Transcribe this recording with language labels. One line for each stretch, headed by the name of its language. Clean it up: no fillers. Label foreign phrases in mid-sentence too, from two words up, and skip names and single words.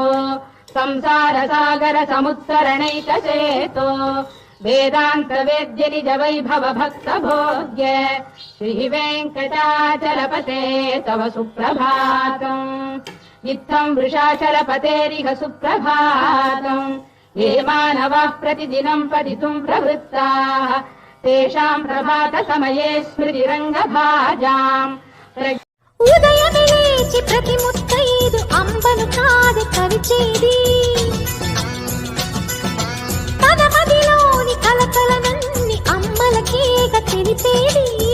Sanskrit: संसारसागर समुत्तरणैकचेतो वेदान्तवेद्य निज वैभव भक्तभोग्य श्रीवेङ्कटाचलपते तव सुप्रभातम् इत्थम् वृषाचलपतेरिह सुप्रभातम् ये मानवाः प्रतिदिनम् पठितुम् प्रवृत्ताः तेषाम् प्रभात समये स्मृतिरङ्गभाजाम्
Telugu: ఉదయమే లేచి ప్రతి ముత్తైదు అంబను కాది కరిచేది తన మదిలోని కలకలనన్ని అమ్మలకేగ తెలిపేది